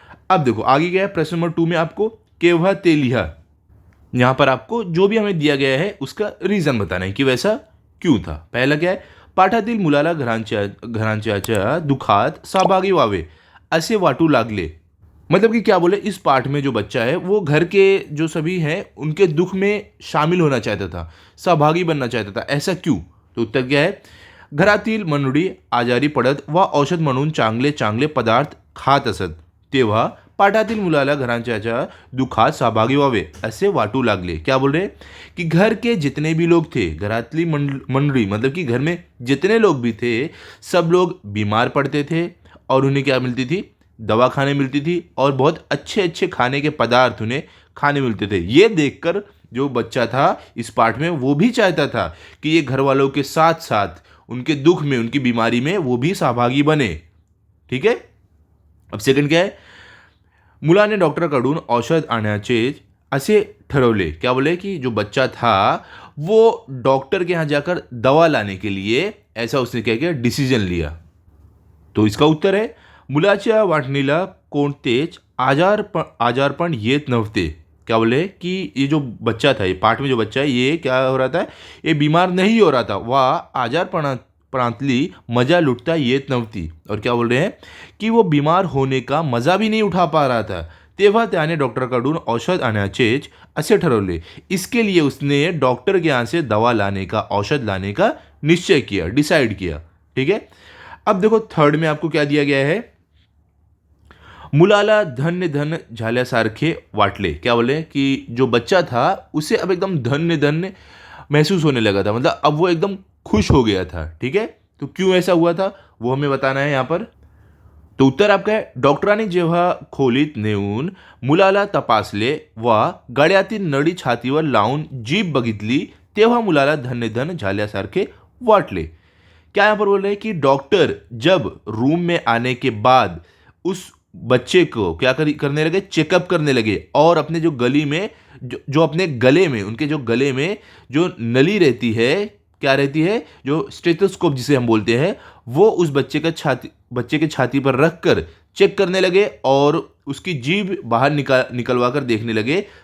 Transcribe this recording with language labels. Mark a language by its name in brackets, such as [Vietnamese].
[Hindi] अब देखो आगे क्या है, प्रश्न नंबर 2 में आपको [Marathi] केव्हा ते लिहा, [Hindi] यहां पर आपको जो भी हमें दिया गया है उसका रीजन बताना है कि वैसा क्यों था। पहला क्या है, [Marathi] पाठातील मुलाला घरांच्याच्या दुखात सहभागी व्हावे असे वाटू लागले, [Hindi] मतलब कि क्या बोले, इस पाठ में जो बच्चा है वो घर के जो सभी हैं उनके दुख में शामिल होना चाहता था, सहभागी बनना चाहता था, ऐसा क्यों। तो उत्तर क्या है, [Marathi] घरातील मंडळी आजारी पडत व औषध म्हणून चांगले चांगले पदार्थ खात असत, तेव्हा पाठातील मुलाला घरांच्या दुखात सहभागी व्हावे ऐसे वाटू लागले। [Hindi] क्या बोल रहे, कि घर के जितने भी लोग थे, [Marathi] घरातली मंडली, [Hindi] मतलब कि घर में जितने लोग भी थे, सब लोग बीमार पड़ते थे और उन्हें क्या मिलती थी, दवा खाने मिलती थी, और बहुत अच्छे अच्छे खाने के पदार्थ उन्हें खाने मिलते थे। ये देखकर जो बच्चा था इस पाठ में, वो भी चाहता था कि ये घर वालों के साथ साथ उनके दुख में, उनकी बीमारी में वो भी सहभागी बने। ठीक है। अब सेकंड क्या है, [Marathi] मुलाने डॉक्टरकडून औषध आणायचे असे ठरवले। [Hindi] क्या बोले, कि जो बच्चा था वो डॉक्टर के यहाँ जाकर दवा लाने के लिए, ऐसा उसने क्या किया, डिसीजन लिया। तो इसका उत्तर है, [Marathi] मुलाच्या वाटणीला कोणतेच आजारपण येत नव्हते। [Hindi] क्या बोले, कि ये जो बच्चा था, ये पाठ में जो बच्चा है, ये क्या हो रहा था, ये बीमार नहीं हो रहा था, वह [Marathi] आजारपणातली मजा लुटता येत नव्हती। [Hindi] और क्या बोल रहे हैं, कि वो बीमार होने का मजा भी नहीं उठा पा रहा था, [Marathi] तेव्हा त्याने डॉक्टरकडून औषध आणायचेच असे ठरवले। [Hindi] इसके लिए उसने डॉक्टर के यहाँ से दवा लाने का, औषध लाने का निश्चय किया, डिसाइड किया। ठीक है। अब देखो थर्ड में आपको क्या दिया गया है, [Marathi] मुलाला धन्य धन्य झाल्यासारखे वाटले। [Hindi] क्या बोले, कि जो बच्चा था उसे अब एकदम धन्य धन्य महसूस होने लगा था, मतलब अब वो एकदम खुश हो गया था। ठीक है। तो क्यों ऐसा हुआ था वो हमें बताना है यहाँ पर। तो उत्तर आपका है, [Marathi] डॉक्टरांनी जेव्हा खोलीत नेऊन मुलाला तपासले व गळ्यातील नळी छातीवर लावून जीभ बघितली, तेव्हा मुलाला धन्य धन्य झाल्यासारखे वाटले। [Hindi] क्या यहाँ पर बोल रहे हैं, कि डॉक्टर जब रूम में आने के बाद उस बच्चे को क्या करने लगे, चेकअप करने लगे, और अपने जो गली में, जो अपने गले में, उनके जो गले में जो नली रहती है, क्या रहती है, जो स्टेथोस्कोप जिसे हम बोलते हैं, वो उस बच्चे के छाती पर रख कर चेक करने लगे और उसकी जीभ बाहर निकलवा कर देखने लगे।